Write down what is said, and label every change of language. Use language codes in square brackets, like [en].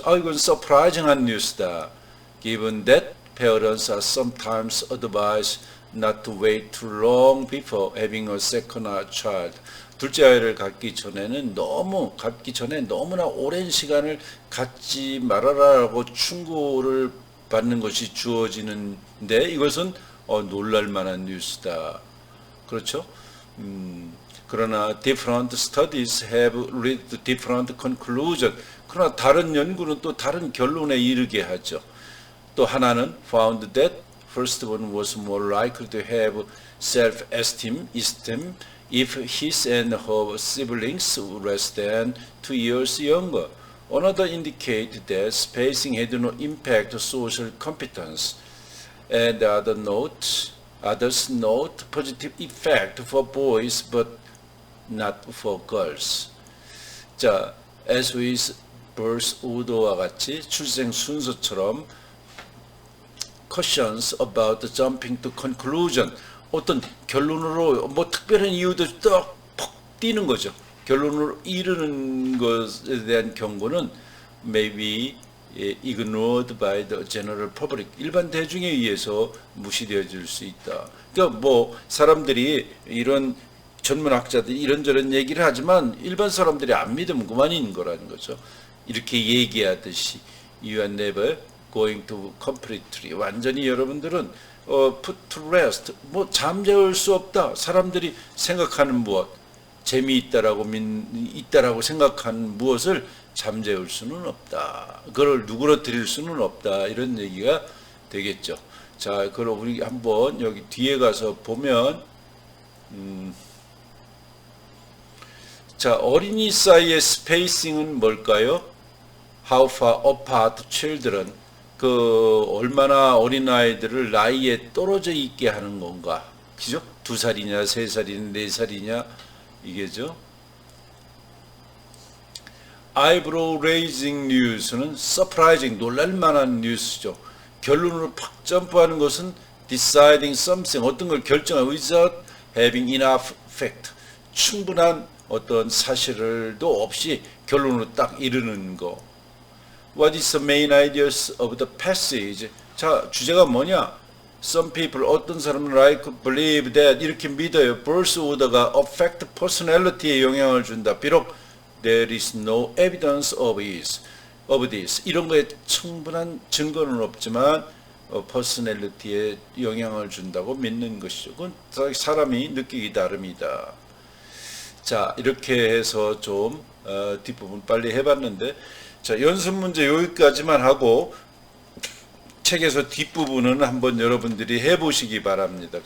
[ko] 이건 surprising한 뉴스다. [en] Given that parents are sometimes advised not to wait too long before having a second child. [ko] 둘째 아이를 갖기 전에 너무나 오랜 시간을 갖지 말아라라고 충고를 받는 것이 주어지는데 이것은 놀랄 만한 뉴스다. 그렇죠? 그러나 [en] different studies have led to different conclusions. [ko] 그러나 다른 연구는 또 다른 결론에 이르게 하죠. 또 하나는 [en] found that firstborn was more likely to have self-esteem if his and her siblings were less than 2 years younger. Another indicated that spacing had no impact on social competence. And others note positive effect for boys but not for girls. [ko] 자, [en] as with birth order와 같이 [ko] 출생 순서처럼 [en] cautions about jumping to conclusion. [ko] 어떤 결론으로 뭐 특별한 이유도 딱 뛰는 거죠. 결론으로 이르는 것에 대한 경고는 [en] maybe ignored by the general public. [ko] 일반 대중에 의해서 무시되어질 수 있다. 그러니까 뭐 사람들이 이런 전문학자들이 이런저런 얘기를 하지만 일반 사람들이 안 믿으면 그만인 거라는 거죠. 이렇게 얘기하듯이 [en] you are never going to completely [ko] 완전히 여러분들은 [en] put to rest [ko] 뭐 잠재울 수 없다. 사람들이 생각하는 무엇 재미있다라고 있다라고 생각하는 무엇을 잠재울 수는 없다. 그걸 누그러뜨릴 수는 없다. 이런 얘기가 되겠죠. 자, 그럼 우리 한번 여기 뒤에 가서 보면 자, 어린이 사이의 스페이싱은 뭘까요? [en] How far apart children, [ko] 그 얼마나 어린아이들을 나이에 떨어져 있게 하는 건가, 그죠? 2살이냐 3살이냐 4살이냐 이게죠. [en] eyebrow raising news는 surprising, [ko] 놀랄만한 뉴스죠. 결론으로 팍 점프하는 것은 [en] deciding something, [ko] 어떤 걸 결정하고 [en] without having enough fact, [ko] 충분한 어떤 사실도 없이 결론으로 딱 이르는 거. [en] What is the main ideas of the passage? [ko] 자, 주제가 뭐냐? [en] Some people, [ko] 어떤 사람은 [en] like believe that, [ko] 이렇게 믿어요. [en] birth order가 affect personality에 [ko] 영향을 준다. 비록 [en] there is no evidence of this. [ko] 이런 거에 충분한 증거는 없지만 personality에 영향을 준다고 믿는 것이죠. 그건 사람이 느끼기 나름이다. 자, 이렇게 해서 좀 뒷부분 빨리 해봤는데, 자, 연습 문제 여기까지만 하고 책에서 뒷부분은 한번 여러분들이 해보시기 바랍니다.